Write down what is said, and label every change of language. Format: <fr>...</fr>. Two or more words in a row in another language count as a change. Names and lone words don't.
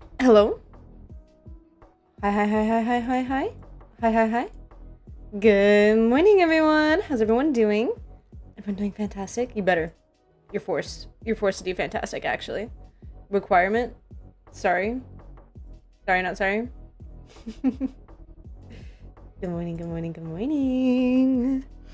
<en>Hello? Hi, hi, hi, hi, hi, hi, hi. Hi, hi, hi. Good morning, everyone. How's everyone doing? Everyone doing fantastic? You better. You're forced. You're forced to do fantastic, actually. Requirement? Sorry. Sorry, not sorry. Good morning, good morning, good morning.</en>